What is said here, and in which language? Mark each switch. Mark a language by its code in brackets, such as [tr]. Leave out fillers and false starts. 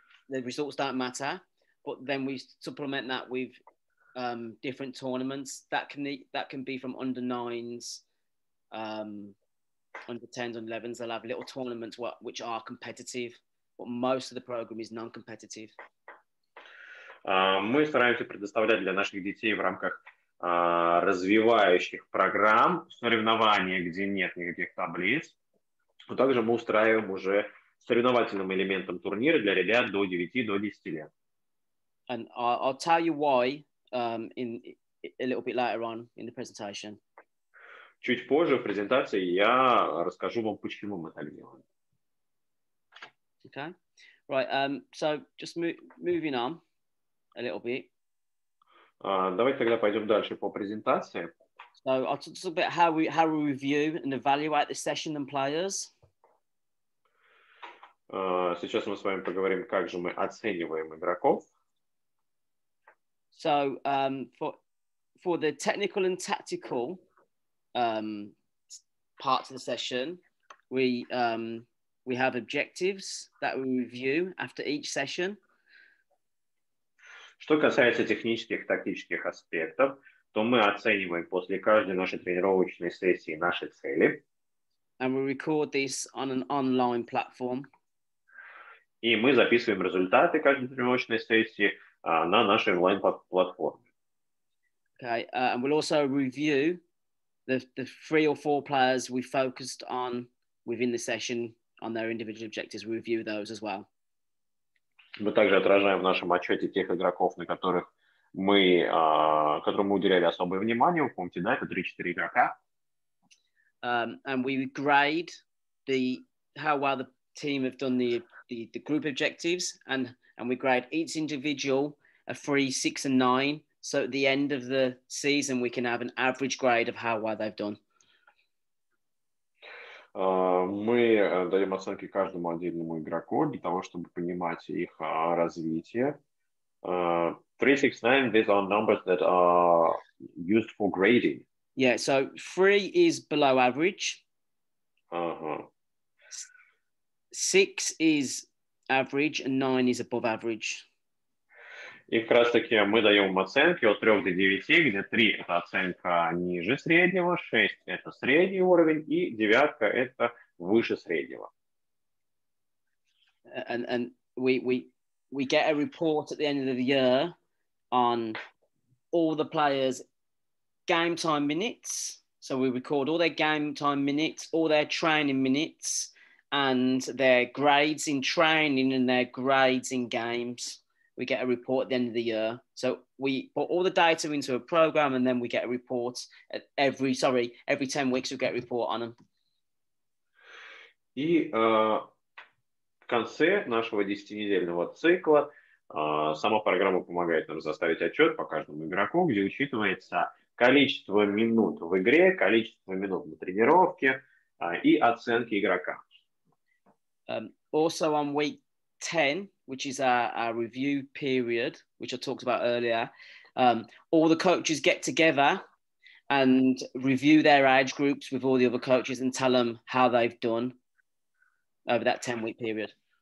[en] The results don't matter, but then we supplement that with different tournaments that can be from under 9s, under 10s, and 11s. They'll have little tournaments which are competitive, but most of the program is non-competitive. [ru] Мы стараемся предоставлять для наших детей в рамках развивающих программ соревнования, где нет никаких таблиц. Но также мы устраиваем уже соревновательным элементом турнира для ребят до 9-10 лет. [en] And I'll tell you why in a little bit later on in the presentation. [ru] Чуть позже в презентации я расскажу вам, почему мы так делаем. [en] Okay, right. So just moving on a little bit. [ru] Давайте тогда пойдем дальше по презентации. [en] So I'll talk a bit how we review and evaluate the session and players. [ru] Сейчас мы с вами поговорим, как же мы оцениваем игроков. [en] So for the technical and tactical parts of the session, we have objectives that we review after each session. [ru] Что касается технических и тактических аспектов, то мы оцениваем после каждой нашей тренировочной сессии наши цели. [en] And we record this on an online platform. [ru] И мы записываем результаты каждой тренировочной сессии на нашей онлайн-платформе. [en] Okay, and we'll also review the 3 or 4 players we focused on within the session on their individual objectives. We review those as well. [ru] Мы также отражаем в нашем отчете тех игроков, которым мы уделяли особое внимание. Вы помните, да, это 3-4 игрока. [en] And we grade how well the team have done the group objectives, and we grade each individual a 3, 6, and 9. So at the end of the season, we can have an average grade of how well they've done. [ru] Мы даем оценки каждому отдельному игроку для того, чтобы понимать их развитие. [en] 3, 6, 9, these are numbers that are used for grading. Yeah, so 3 is below average. 6 is average and 9 is above average. [ru] И как раз таки мы даем им оценки от 3 до 9, где 3 – это оценка ниже среднего, 6 – это средний уровень, и 9 – это выше среднего. [en] And we get a report at the end of the year on all the players' game time minutes. So we record all their game time minutes, all their training minutes, and their grades in training and their grades in games. We get a report at the end of the year. So we put all the data into a program, and then we get a report at every 10 weeks we get a report on them. [ru] И в конце нашего 10-недельного цикла сама программа помогает нам составить отчет по каждому игроку, где учитывается количество минут в игре, количество минут на тренировке и оценки игрока. [en] Also on week 10, which is our review period, which I talked about earlier, all the coaches get together and review their age groups with all the other coaches and tell them how they've done over that 10-week period.